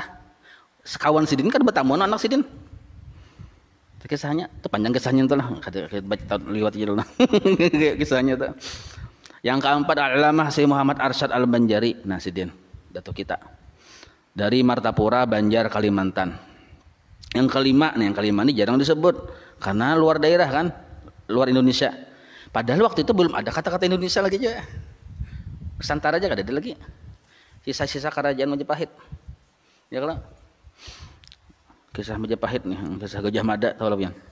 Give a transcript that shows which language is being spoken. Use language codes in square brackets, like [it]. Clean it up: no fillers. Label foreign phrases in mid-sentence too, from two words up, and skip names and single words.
[bjn] Kawan Sidin kan bertamu anak Sidin. Kisahnya, itu panjang kisahnya itu lah. [id] Baca lewat aja dulu. Kisahnya itu. Yang keempat Al-Alamah Syekh Muhammad Arsyad Al-Banjari. Nah Sidin, datuk kita. Dari Martapura, Banjar, Kalimantan. Yang kelima ini jarang disebut. Karena luar daerah kan. Luar Indonesia. Padahal waktu itu belum ada kata-kata Indonesia lagi aja. Nusantara aja gak ada lagi. Sisa-sisa kerajaan Majapahit. Ya kalau kisah Majapahit nih, kisah Gajah Mada tahu lah yang.